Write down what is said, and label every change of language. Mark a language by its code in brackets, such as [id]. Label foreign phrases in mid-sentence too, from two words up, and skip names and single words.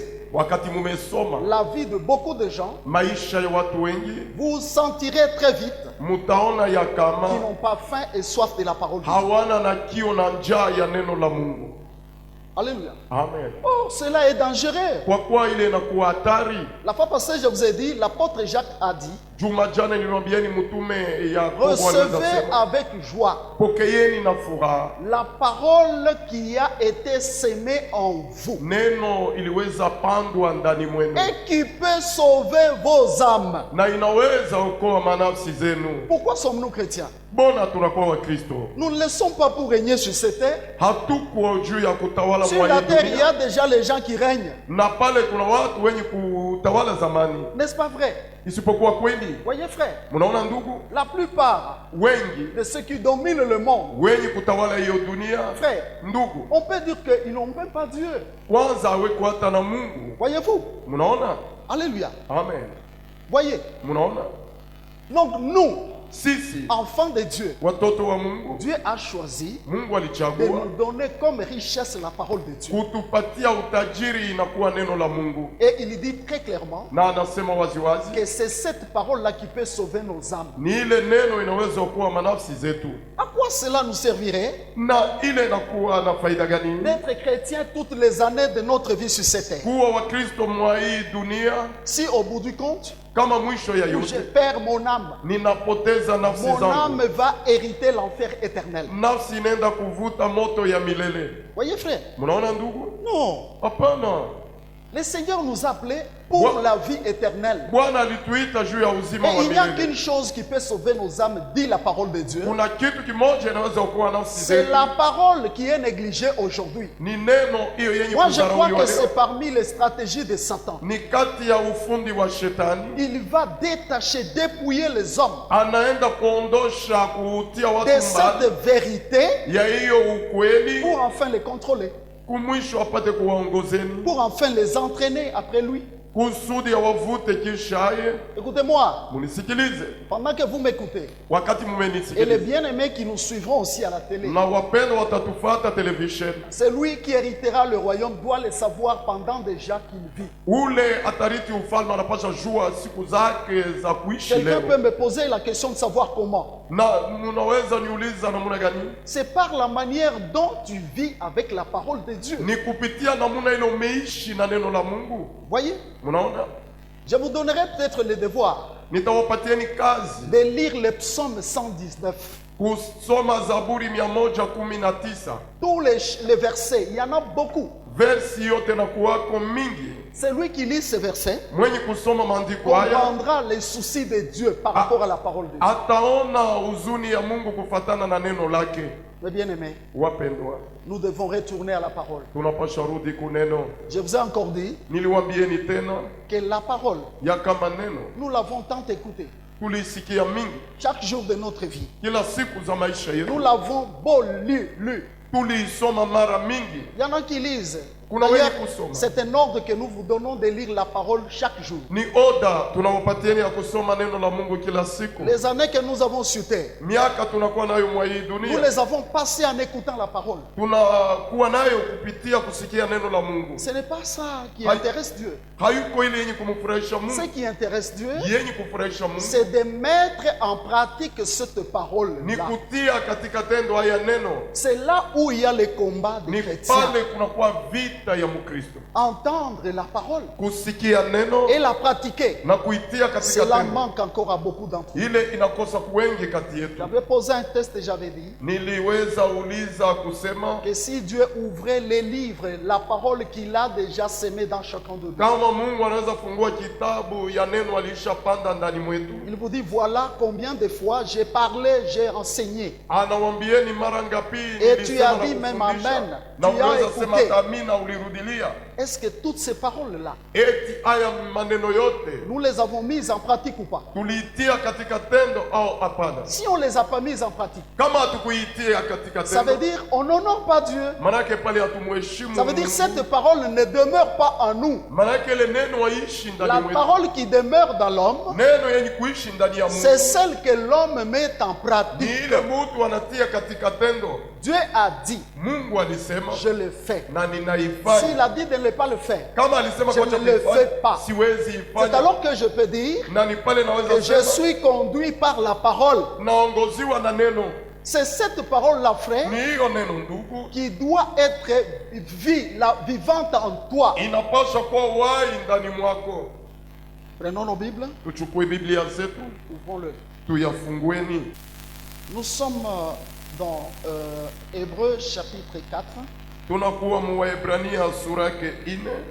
[sw] wakati mumesoma [fr] la vie de beaucoup de gens, [sw] maisha ya watu wengi, [fr] vous sentirez très vite [sw] mutaona ya [fr] qu'ils [sw] kama [fr] n'ont pas faim et soif de la parole de Dieu. [sw] hawana na kio na njaa ya neno la Mungu. [fr] Alléluia. [sw] Amen. [fr] Oh, cela est dangereux. [sw] Kwa kuwa ile inakuwa hatari. [fr] La fois passée, je vous ai dit, l'apôtre Jacques a dit, [sw] Juma jana niliwaambieni mtume Yakobo aliweza [fr] recevez [sw] sema, [fr] avec joie [sw] pokeeni na furaha [fr] la parole qui a été sémée en vous [sw] neno iliweza pandwa ndani mwenu [fr] et qui peut sauver vos âmes. [sw] na inaweza okoa manafsi zenu. [fr] Pourquoi sommes-nous chrétiens? [sw] Bona tunakuwa Wakristo, [fr] Nous ne le sommes pas pour régner sur cette terre. [sw] hatuko juu ya kutawala [fr] Sur [sw] mwa [fr] la [sw] hii [fr] terre, il y a [sw] dunia, [fr] déjà les gens qui règnent. [sw] na pale kuna watu wenye kutawala zamani, [fr] N'est-ce pas vrai? [sw] isipokuwa kweli. [fr] Voyez frère, [sw] Mnaona ndugu, [fr] la plupart [sw] wengi [fr] de ceux qui dominent le monde, [sw] wenye kutawala hiyo dunia, [fr] frère, [sw] ndugu, [fr] on peut dire qu'ils n'ont même pas Dieu. [sw] kwanza aweko hata na Mungu. [fr] Voyez-vous? [sw] Mnaona? [fr] Alléluia. [sw] Amen. [fr] Voyez. [sw] Mnaona? [fr] Donc nous, [sw] Sisi [fr] enfants de Dieu, [sw] watoto wa Mungu, [fr] Dieu a choisi [sw] Mungu [fr] de [sw] alichagua [fr] nous donner comme richesse la parole de Dieu. [sw] kutupatia utajiri inakuwa neno la Mungu, [fr] Et il dit très clairement [sw] na anasema waziwazi [fr] que c'est cette parole-là qui peut sauver nos âmes. [sw] ni ile neno inaweza kuokoa manafsi zetu. [fr] À quoi cela nous servirait [sw] Na ile inakuwa na faida gani? [fr] d'être chrétien toutes les années de notre vie sur cette terre? [sw] Kuwa Wakristo mwa hii dunia, [fr] Si au bout du compte, [sw] kama mwisho ya [fr] je [sw] yote [fr] perds mon âme, [sw] ninapoteza nafsi [fr] mon [sw] zangu, [fr] âme va hériter l'enfer éternel. [sw] nafsi inaenda kuvuta moto ya milele. [fr] Voyez frère? [sw] Mnaona ndugu? [fr] Non. [sw] Hapana. [fr] Le Seigneur nous a appelés pour la vie éternelle. [sw] Bwana alituita juu ya uzima [fr] Et [sw] wa [fr] il n'y a [sw] milele. [fr] qu'une chose qui peut sauver nos âmes, dit la parole de Dieu. [sw] Kuna kitu kimoja inaweza kuokoa nafsi [fr] C'est [sw] zetu. [fr] la parole qui est négligée aujourd'hui. [sw] Ni neno hiyo yenye [fr] Moi, je crois [sw] kudharauliwa [fr] que [sw] leo. [fr] c'est parmi les stratégies de Satan. [sw] Ni kati ya ufundi wa shetani. [fr] Il va détacher, dépouiller les hommes [sw] Anaenda kuondosha kuutia watu [fr] de cette [sw] mbali [fr] vérité [sw] ya hiyo ukweli, [fr] pour enfin les contrôler, [sw] kumwisho apate kuwaongozeni, [fr] pour enfin les entraîner après lui. [sw] kusudi awavute kisha yeye. [fr] Écoutez-moi, [sw] Munisikilize [fr] pendant que vous m'écoutez, [sw] wakati [fr] et les [sw] mumenisikiliza, [fr] bien-aimés qui nous suivront aussi à la télé, [sw] na wapendwa watatufata televisheni. [fr] celui qui héritera le royaume doit le savoir pendant déjà qu'il vit. [sw] Ule atariti ufalme anapasha jua siku zake za kuishi [fr] Quelqu'un peut [sw] leo. [fr] me poser la question de savoir comment. [sw] Na munaweza niuliza namuna gani? [fr] C'est par la manière dont tu vis avec la parole de Dieu. [sw] Ni kupitia namuna ile umeishi na neno la Mungu. [fr] Voyez, [sw] Munaona? [fr] je vous donnerai peut-être le devoir [sw] Nitawapatieni kazi [fr] de lire le psaume 119. [sw] kusoma Zaburi 119. [fr] Tous les versets, il y en a beaucoup. [sw] Versi yote na kuwako mingi. [fr] Celui qui lit ces versets [sw] Mwenye kusoma maandiko haya [fr] comprendra les soucis de Dieu par rapport à la parole de Dieu. [sw] ataona huzuni ya Mungu kufatana na neno lake. [fr] Mes bien-aimés, [sw] Wapendwa, [fr] nous devons retourner à la parole. [sw] tunapasha rudi kuneno. [fr] Je vous ai encore dit [sw] Niliwaambieni tena [fr] que la parole, [sw] ya kama neno [fr] nous l'avons tant écoutée [sw] tulisikia mingi [fr] chaque jour de notre vie. [sw] kila siku za maisha [fr] Nous [sw] yetu, [fr] l'avons beau lu. [sw] tuliisoma mara mingi. [fr] Il y en a qui lisent. [sw] Kuna [fr] D'ailleurs, [sw] wenye kusoma. [fr] c'est un ordre que nous vous donnons de lire la parole chaque jour. [sw] Ni oda tunawapatieni ya kusoma neno la Mungu kila siku. [fr] Les années que nous avons sur terre, [sw] Miaka tunakuwa nayo mwa hii [fr] nous [sw] dunia, [fr] les avons passées en écoutant la parole. [sw] tunakuwa nayo kupitia kusikia neno la Mungu. [fr] Ce n'est pas ça qui Aïe. intéresse Dieu. [sw] Hayuko ile yenye kumfurahisha [fr] Ce [sw] Mungu, [fr] qui intéresse Dieu, [sw] yenye kufurahisha Mungu [fr] c'est de mettre en pratique cette [sw] ni [fr] parole-là. [sw] kutia katika tendo haya neno. [fr] C'est là où il y a le combat des [sw] Ni [fr] chrétiens. [sw] pale kunakuwa vita ya Mkristo, [fr] Entendre la parole [sw] kusikia neno [fr] et la pratiquer. [sw] na kuitia katika [fr] Cela [sw] tendo. [fr] manque encore à beaucoup d'entre nous. [sw] Ile inakosa kuwengi kati yetu. [fr] J'avais posé un test et j'avais dit [sw] Niliweza uliza kusema [fr] que si Dieu ouvrait les livres, la parole qu'il a déjà semée dans chacun de nous, [sw] kama Mungu anaweza fungua kitabu ya neno alishapanda ndani mwetu, [fr] il vous dit voilà combien de fois j'ai parlé, j'ai enseigné. [sw] anawambieni mara ngapi [fr] Et tu [sw] nilisema [fr] as [sw] na [fr] dit même [sw] kufundisha, [fr] amen. [sw] na [fr] Tu as [sw] unaweza sema [fr] écouté. [sw] amina, ulirudilia. [fr] Est-ce que toutes ces paroles-là, [sw] Eti haya maneno yote [fr] nous les avons mises en pratique ou pas? [sw] tuliitia katika tendo au hapana? [fr] Si on ne les a pas mises en pratique, [sw] Kama hatukuitia katika [fr] ça veut [sw] tendo, [fr] dire on n'honore pas Dieu. [sw] manake pale hatumuheshimu [fr] Ça veut dire [sw] Mungu. [fr] cette parole ne demeure pas en nous. [sw] Manake ile neno haishi [fr] La [sw] ndani mwetu. [fr] parole qui demeure dans l'homme, [sw] Neno yenye kuishi ndani ya Mungu [fr] c'est celle que l'homme met en [sw] ni [fr] pratique. [sw] ile mtu anatia katika tendo. [fr] Dieu a dit, [sw] Mungu alisema [fr] je le fais. [sw] na [fr] S'il [sw] ninaifanya. [fr] a dit de ne pas le faire, [sw] Kama alisema [fr] je [sw] kwacha [fr] ne le [sw] kuifanya, [fr] fais pas. [sw] siwezi [fr] c'est [sw] ifanya. [fr] alors que je peux dire [sw] Na ni pale [fr] que [sw] naweza [fr] je [sw] sema [fr] suis conduit par la parole. [sw] naongoziwa na neno. [fr] C'est cette parole-là, frère, [sw] Ni hiyo neno ndugu, [fr] qui doit être vivante en toi. [sw] inapaswa kuwa wai ndani mwako. [fr] Prenons nos Bibles, [sw] Tuchukue Biblia zetu [fr] ouvrons-le. [sw] tuyafungueni. [fr] Nous sommes dans Hébreux chapitre 4, [sw] Tunakuwa mu Waebrania sura yake 4